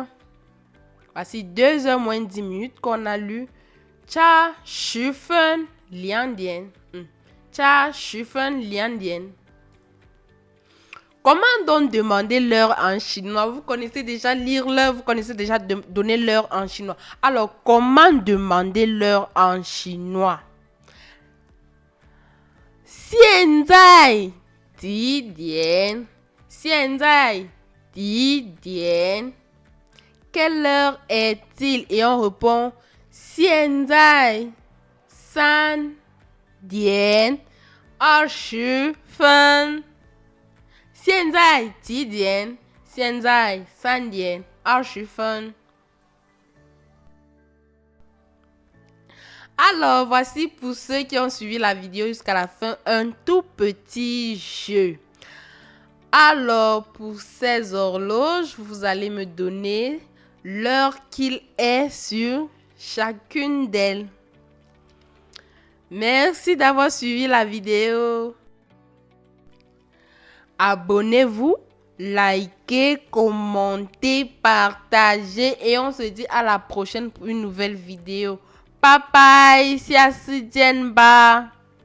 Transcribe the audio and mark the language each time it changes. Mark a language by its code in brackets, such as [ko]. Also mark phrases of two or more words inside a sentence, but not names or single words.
[fr] Voici 2 heures moins 10 minutes qu'on a lu [zh] 差十分两点. 差十分两点. [fr] Comment donc demander l'heure en chinois? Vous connaissez déjà lire l'heure, vous connaissez déjà donner l'heure en chinois. Alors, comment demander l'heure en chinois? [zh] 现在几点? 现在几点? [fr] Quelle heure est-il? Et on répond [zh] 现在3点20分. 现在几点? 现在3点20分. [fr] Alors, voici pour ceux qui ont suivi la vidéo jusqu'à la fin, un tout petit jeu. Alors, pour ces horloges, vous allez me donner l'heure qu'il est sur chacune d'elles. Merci d'avoir suivi la vidéo. Abonnez-vous, likez, commentez, partagez et on se dit à la prochaine pour une nouvelle vidéo. [en] Bye bye, [zh] 下次见吧。